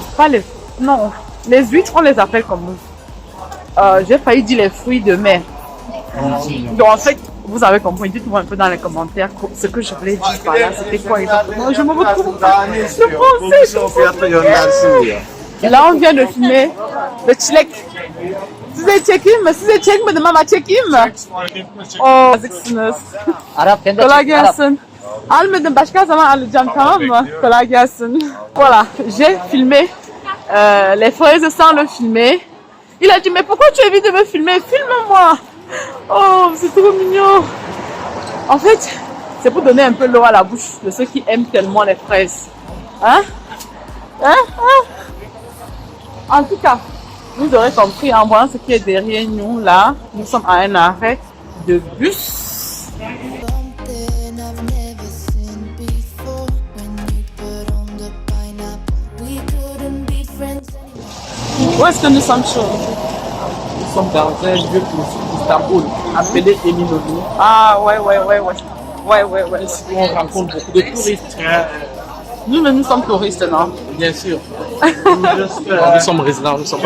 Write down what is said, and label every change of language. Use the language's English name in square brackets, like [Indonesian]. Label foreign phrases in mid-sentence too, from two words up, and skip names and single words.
[French] Pas les, non, les huîtres, on les appelle comment? J'ai failli dire les fruits de mer. Donc en fait, vous avez compris, dites-moi un peu dans les commentaires ce que je voulais dire par là, c'était quoi exactement. Je me retrouve pas. Et là, on vient de filmer le çilek. [Turkish] Size çekeyim mi? Size çekmedim ama çekeyim mi? Oh, yazıksınız. Kolay gelsin. Almadım, başka zaman alacağım, tamam mı? Kolay gelsin. [French] Voilà, j'ai filmé les fraises sans le filmer. Il a dit, mais pourquoi tu évites de me filmer? Filme-moi. Oh, c'est trop mignon. En fait, c'est pour donner un peu l'eau à la bouche de ceux qui aiment tellement les fraises. Hein? En tout cas, vous aurez compris en voyant ce qui est derrière nous là. Nous sommes à un arrêt de bus. [English] Something I've never seen before. When you put on the pineapple, we couldn't be friends anymore. [French] Où est-ce que nous sommes chauds? Nous sommes dans un lieu touristique d'Istanbul appelé Eminönü. Ah ouais. Ici, on rencontre beaucoup de touristes. Nous sommes touristes, non? Bien sûr. Nous sommes résidents, nous sommes pas.